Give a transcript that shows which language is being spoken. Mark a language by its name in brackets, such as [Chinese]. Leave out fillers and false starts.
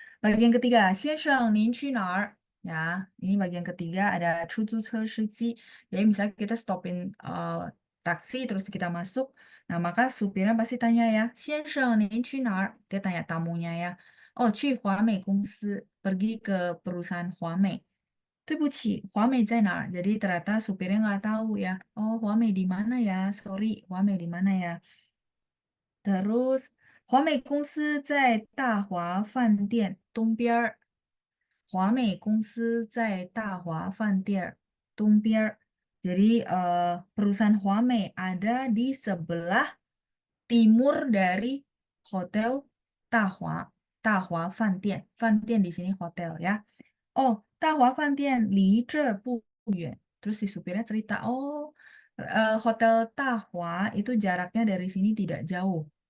[Indonesian] Bagian ketiga, [Chinese] 先生您去哪儿? [Indonesian] Ya, ini bagian ketiga ada 出租车司机. Jadi misalnya kita stopin taksi terus kita masuk. Nah, maka supirnya pasti tanya ya, [Chinese] 先生, 您去哪儿? [Indonesian] Dia tanya tamunya ya. Oh, [Chinese] 去华美公司, [Indonesian] pergi ke perusahaan Huamei. [Chinese] 对不起，华美在哪儿? [Indonesian] Jadi ternyata supirnya nggak tahu ya. Oh, Huamei di mana ya? Sorry, Huamei di mana ya? [Chinese] Terus, 华美公司在大华饭店东边儿。华美公司在大华饭店东边儿. [Indonesian] Jadi perusahaan Huamei ada di sebelah timur dari Hotel Dahua. Dahua Fantian. Fantian di sini hotel ya. Oh, Dahua Fantian [Chinese] 离这儿不远. [Indonesian] Terus si supirnya cerita, oh Hotel Dahua itu jaraknya dari sini tidak jauh.